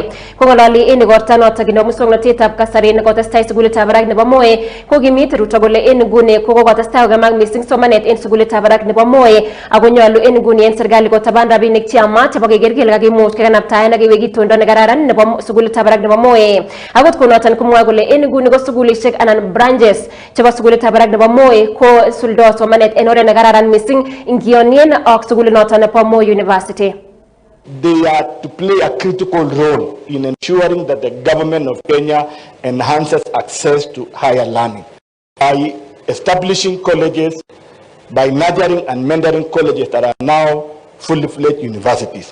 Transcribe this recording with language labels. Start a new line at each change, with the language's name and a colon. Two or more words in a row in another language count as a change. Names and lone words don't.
Kalenjin: Kongololi en igorta notok nebo muswoknotetab kasari nekotestai sukulitab barak nebo Moi kokimit Ruto kole en nguni kokotestai kokemak missing somanet en sukulitab barak nebo Moi ako nyolu en nguni en serikali kotaban rabinik cheyamat chebo keker kele kakimuch kekanaptaen kiwekitondo nekararan nebo sukulitab barak nebo Moi. Akot konoton komwoe kole en nguni ko sukulishek anan branches chebo sukulitab barak nebo Moi ko suldo somanet en oret nekararan missing ingionien ak sukulinoton nebo Moi University.
English: They are to play a critical role in ensuring that the government of Kenya enhances access to higher learning by establishing colleges, by nurturing and mentoring colleges that are now fully fledged universities.